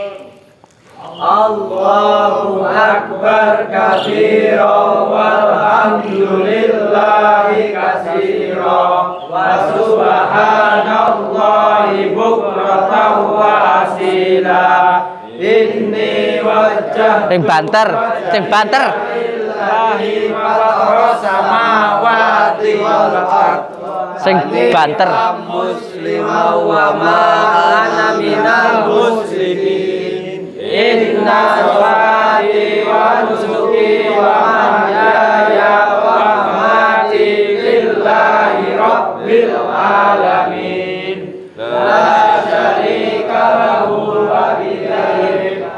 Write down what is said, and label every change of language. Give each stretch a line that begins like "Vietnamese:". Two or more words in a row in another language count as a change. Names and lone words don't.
Arabic: الله أكبر كبيرا والحمد لله كثيرا وسبحان الله بكرة وأصيلا. إني وجهت
Javanese: Sing banter, sing banter.
Arabic: لله فطر السماوات والأرض.
Javanese: Sing banter.
Arabic: مسلمة وما أنا من المسلمين. إن صلاتي ونسكي ومحياي ومماتي لله رب العالمين. لا شريك له وبذلك.